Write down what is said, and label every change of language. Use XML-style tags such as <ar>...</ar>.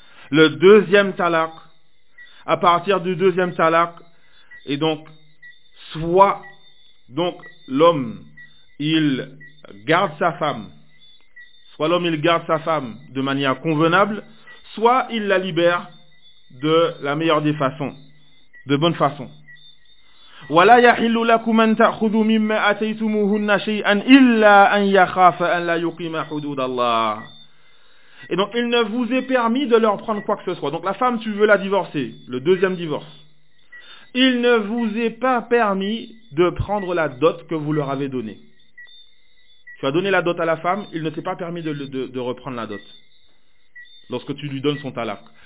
<fr>Le deuxième talaq, à partir du deuxième talaq, et donc soit donc l'homme il garde sa femme, soit l'homme il garde sa femme de manière convenable, soit il la libère de la meilleure des façons, de bonne façon.</fr> <ar>ولا يحل لكم ان تاخذوا مما اتيتموهن شيئا الا ان يخاف ان لا يقيم حدود الله.</ar> <fr>Et donc il ne vous est permis de leur prendre quoi que ce soit. Donc la femme, tu veux la divorcer, le deuxième divorce. Il ne vous est pas permis de prendre la dot que vous leur avez donnée. Tu as donné la dot à la femme, il ne t'est pas permis de reprendre la dot lorsque tu lui donnes son talaq.</fr>